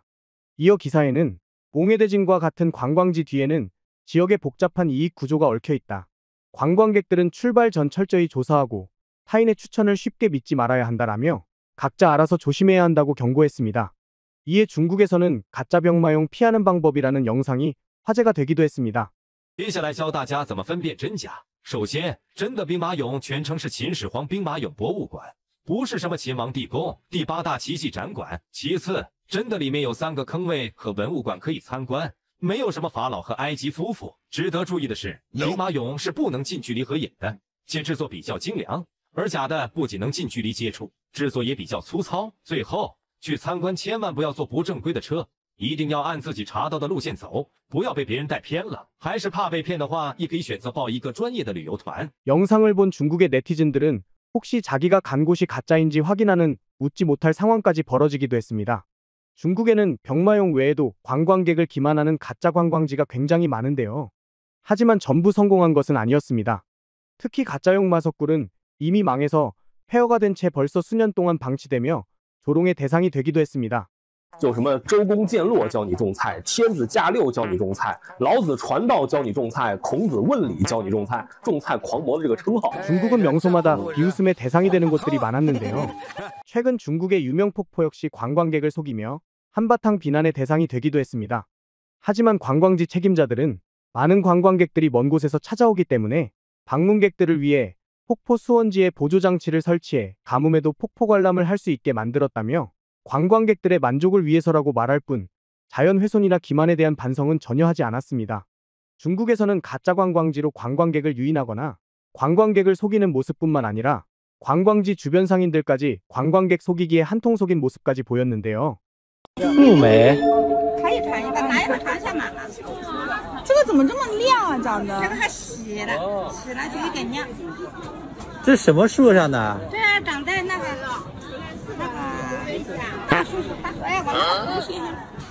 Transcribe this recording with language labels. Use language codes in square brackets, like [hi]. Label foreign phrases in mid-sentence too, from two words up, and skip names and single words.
[ko] 이어 기사에는 몽해대진과 같은 관광지 뒤에는 지역의 복잡한 이익 구조가 얽혀 있다. 관광객들은 출발 전 철저히 조사하고 타인의 추천을 쉽게 믿지 말아야 한다라며 각자 알아서 조심해야 한다고 경고했습니다. 이에 중국에서는 가짜 병마용 피하는 방법이라는 영상이 화제가 되기도 했습니다. [zh] 接下来教大家怎么分辨真假。首先，真的兵马俑全称是秦始皇兵马俑博物馆，不是什么秦王地宫、第8大奇迹展馆。其次，真的里面有3个坑位和文物馆可以参观，没有什么法老和埃及夫妇。值得注意的是，兵马俑是不能近距离合影的，且制作比较精良。而假的不仅能近距离接触，制作也比较粗糙。最后，去参观千万不要坐不正规的车，一定要按自己查到的路线走，不要被别人带偏了。还是怕被骗的话，也可以选择报一个专业的旅游团。 [ko] 영상을 본 중국의 네티즌들은 혹시 자기가 간 곳이 가짜인지 확인하는 웃지 못할 상황까지 벌어지기도 했습니다. 중국에는 병마용 외에도 관광객을 기만하는 가짜 관광지가 굉장히 많은데요. 하지만 전부 성공한 것은 아니었습니다. 특히 가짜용 마석굴은 이미 망해서 폐허가 된 채 벌써 수년 동안 방치되며 조롱의 대상이 되기도 했습니다. [zh] 就什么周公见洛教你种菜，天子驾六教你种菜，老子传道教你种菜，孔子问礼教你种菜，种菜狂魔的这个称号。 [ko] 중국은 명소마다 비웃음의 대상이 되는 곳들이 많았는데요. 최근 중국의 유명 폭포 역시 관광객을 속이며 한바탕 비난의 대상이 되기도 했습니다. 하지만 관광지 책임자들은 많은 관광객들이 먼 곳에서 찾아오기 때문에 방문객들을 위해 폭포 수원지에 보조장치를 설치해 가뭄에도 폭포 관람을 할 수 있게 만들었다며 관광객들의 만족을 위해서라고 말할 뿐 자연훼손이나 기만에 대한 반성은 전혀 하지 않았습니다. 중국에서는 가짜 관광지로 관광객을 유인하거나 관광객을 속이는 모습뿐만 아니라 관광지 주변 상인들까지 관광객 속이기에 한통 속인 모습까지 보였는데요. [zh] 木梅，可以穿一个，拿一会儿尝一下嘛。这个怎么这么亮啊？长得这个还洗了，洗了就有点亮。这是什么树上的？这长在那个大树上，大树，哎，我那个东西。